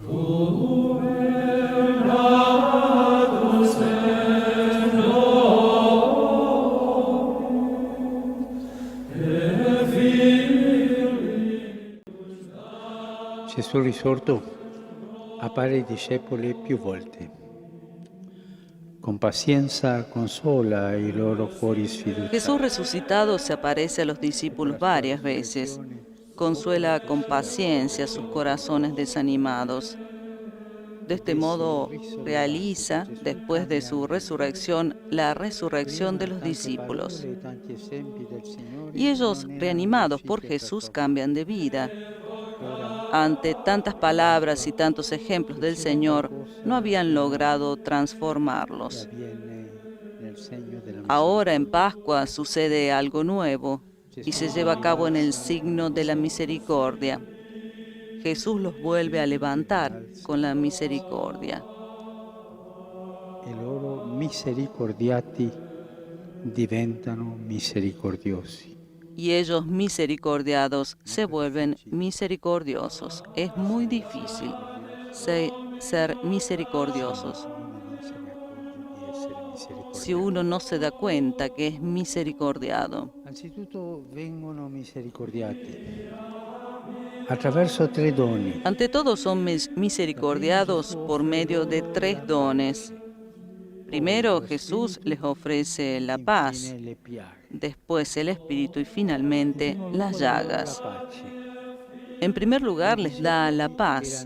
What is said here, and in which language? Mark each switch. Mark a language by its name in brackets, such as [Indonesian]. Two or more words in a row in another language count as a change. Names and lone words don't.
[Italian] Gesù risorto appare ai discepoli più volte. Con pazienza consola i loro cuori [Spanish] Jesús [Italian] sfiduciati. [Spanish] resucitado se aparece a los discípulos varias veces. Consuela con paciencia sus corazones desanimados. De este modo realiza, después de su resurrección, la resurrección de los discípulos. Y ellos, reanimados por Jesús, cambian de vida. Ante tantas palabras y tantos ejemplos del Señor, no habían logrado transformarlos. Ahora en Pascua sucede algo nuevo y se lleva a cabo en el signo de la misericordia. Jesús los vuelve a levantar con la misericordia. [Italian] E loro misericordiati diventano misericordiosi. [Spanish] Y ellos misericordiados se vuelven misericordiosos. Es muy difícil ser misericordiosos si uno no se da cuenta que es misericordiado. [Italian] Anzitutto vengono misericordiati attraverso 3 doni. [Spanish] Ante todo son misericordiados por medio de 3 dones. Primero Jesús les ofrece la paz, después el Espíritu y finalmente las llagas. En primer lugar les da la paz.